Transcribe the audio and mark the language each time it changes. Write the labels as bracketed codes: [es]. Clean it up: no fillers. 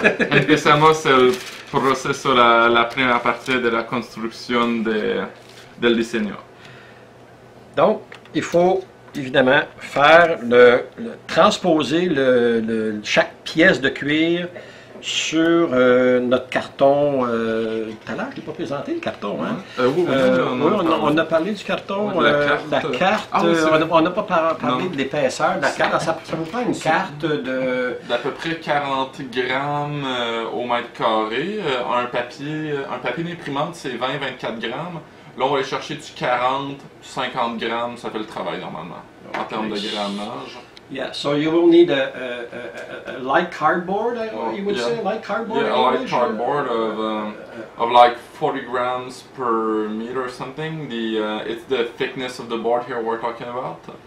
[es] Empezamos el proceso, la primera parte de la construcción del diseño. [fr] Donc, il faut évidemment faire transposer chaque pièce de cuir sur notre carton. Tout à l'heure, je n'ai pas présenté le carton. Hein? Oui, on a parlé du carton. Ouais, la carte, on n'a pas parlé de l'épaisseur de la carte. Ça vous prend une carte d'à peu près 40 grammes au mètre carré. Un papier d'imprimante, c'est 20-24 grammes. Là, on va aller chercher du 40-50 grammes. Ça fait le travail normalement, en termes de grammage. [en] Yeah, so you will need a light cardboard, you would say, light cardboard? Yeah, a light cardboard of like 40 grams per meter or something. It's the thickness of the board here we're talking about.